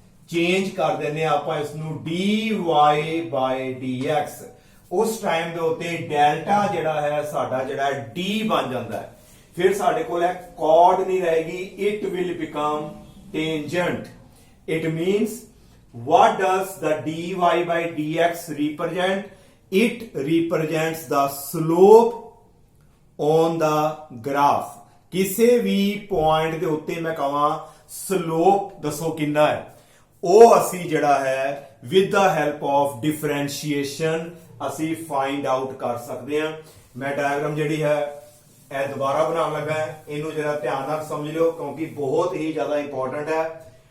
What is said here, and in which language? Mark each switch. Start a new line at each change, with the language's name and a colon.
Punjabi: Change ਕਰ ਦਿੰਦੇ ਆ, ਆਪਾਂ ਇਸ ਨੂੰ dy by dx, ਉਸ ਟਾਈਮ ਦੇ ਉੱਤੇ ਡੈਲਟਾ ਜਿਹੜਾ ਹੈ ਸਾਡਾ ਜਿਹੜਾ d ਬਣ ਜਾਂਦਾ ਹੈ। ਫਿਰ ਸਾਡੇ ਕੋਲ ਇਹ ਕੌਰਡ ਨਹੀਂ ਰਹੇਗੀ,
English: it will become tangent. It means what does the dy by dx represent? It represents the slope on the graph.
Punjabi: ਕਿਸੇ ਵੀ ਪੁਆਇੰਟ ਦੇ ਉੱਤੇ ਮੈਂ ਕਹਾਂ ਸਲੋਪ ਦੱਸੋ ਕਿੰਨਾ ਹੈ, ਉਹ ਅਸੀਂ ਜਿਹੜਾ ਹੈ
English: with the help of differentiation
Punjabi: ਅਸੀਂ
English: find out
Punjabi: ਕਰ ਸਕਦੇ ਹਾਂ। ਮੈਂ ਡਾਇਗਰਾਮ ਜਿਹੜੀ ਹੈ ਇਹ ਦੁਬਾਰਾ ਬਣਾਉਣ ਲੱਗਾ ਹੈ, ਇਹਨੂੰ ਜਰਾ ਧਿਆਨ ਨਾਲ ਸਮਝ ਲਿਓ ਕਿਉਂਕਿ ਬਹੁਤ ਹੀ ਜ਼ਿਆਦਾ ਇੰਪੋਰਟੈਂਟ ਹੈ।